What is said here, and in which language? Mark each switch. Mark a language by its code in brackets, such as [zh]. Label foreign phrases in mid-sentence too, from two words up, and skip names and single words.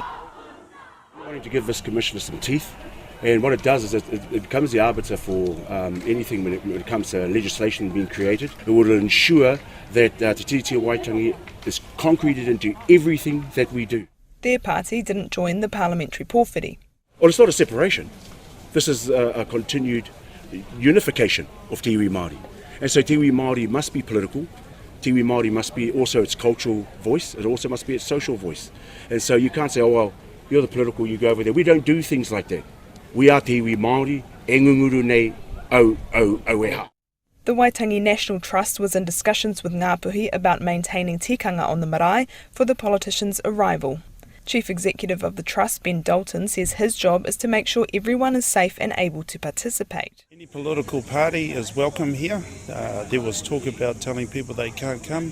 [en] Wanting to give this commissioner some teeth, and what it does is it becomes the arbiter for anything when it comes to legislation being created. It will ensure that Te Tiriti o Waitangi is concreted into everything that we do. Their party didn't join the parliamentary pōwhiri. Well, it's not a separation. This is a continued unification of [mi] te iwi Māori. [en] And so [mi] te iwi Māori [en] must be political. [mi] Te iwi Māori [en] must be also its cultural voice. It also must be its social voice. And so you can't say, oh, well, you're the political, you go over there. We don't do things like that. We are [mi] te iwi Māori, e ngunguru nei au eha. [en] The Waitangi National Trust was in discussions with Ngāpuhi about maintaining tikanga on the marae for the politicians' arrival. Chief Executive of the Trust, Ben Dalton, says his job is to make sure everyone is safe and able to participate. Any political party is welcome here. There was talk about telling people they can't come.